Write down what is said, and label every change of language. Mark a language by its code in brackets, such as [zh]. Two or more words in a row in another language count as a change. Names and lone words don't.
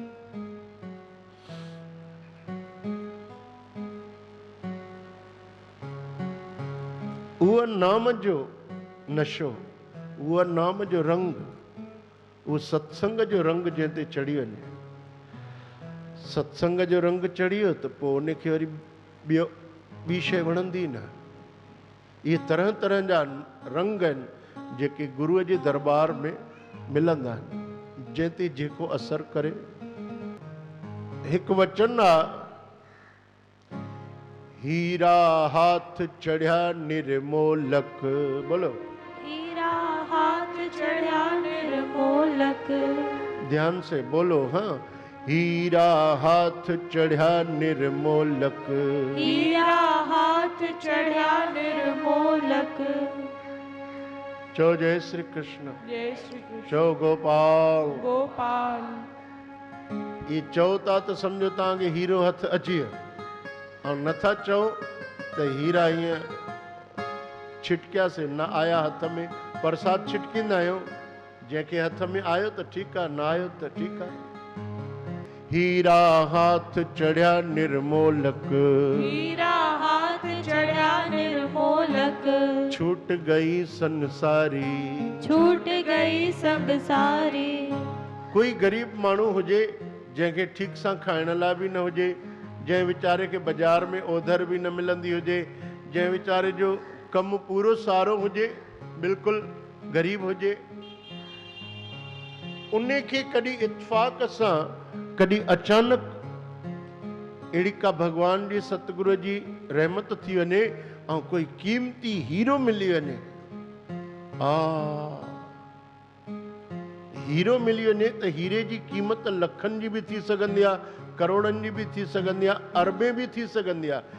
[sd] उहो नाम जो नशो, उहो नाम जो रंग, उहो सत्संग जो रंग जंहिं ते चढ़ी वञे, सत्संग जो रंग चढ़ी वियो त पोइ उनखे वरी ॿी शइ वणंदी न। इहे तरह तरह जा रंग आहिनि जेके गुरूअ जे दरबार में मिलंदा आहिनि, जंहिं ते जेको असर करे। हिकु वचन आहे, [hi] हीरा हाथ चढ़िया निर्मोलक, बोलो हीरा हाथ चढ़िया निर्मोलक, ध्यान से बोलो। हाँ, हीरा हाथ चढ़िया निर्मोलक, हीरा हाथ चढ़िया निर्मोलक। चो जय श्री कृष्ण, जय श्री कृष्ण। [sd] चो गोपाल गोपाल। ये चओ था त सम्झो तव्हांखे हीरो हथ अची वियो, ऐं नथा चओ त हीरा हीअं छिटकियासीं, न आया हथ में, प्रसाद छिटकींदा आहियूं, जंहिंखे हथ में आयो त ठीकु आहे, न आयो त ठीकु आहे। [hi] हीरा हाथ चढ़िया निर्मोलक, हीरा हाथ चढ़िया निर्मोलक, छूट गई संसारी, छूट गई संसारी। [sd] कोई गरीब माण्हू हुजे जंहिंखे ठीक सां खाइण लाइ बि न हुजे, जंहिं वीचारे खे बाज़ार में ओधर बि न मिलंदी हुजे, जंहिं वीचारे जो कमु पूरो सारो हुजे, बिल्कुलु गरीब हुजे, उन खे कॾहिं इत्फाक़ सां, कॾहिं अचानक अहिड़ी का भगवान जी सतगुरू जी रहमत थी वञे ऐं कोई कीमती हीरो मिली वञे, हीरो मिली वञे त हीरे जी क़ीमत लखनि जी बि थी सघंदी आहे, करोड़नि जी बि थी सघंदी आहे, अरबे बि थी सघंदी आहे।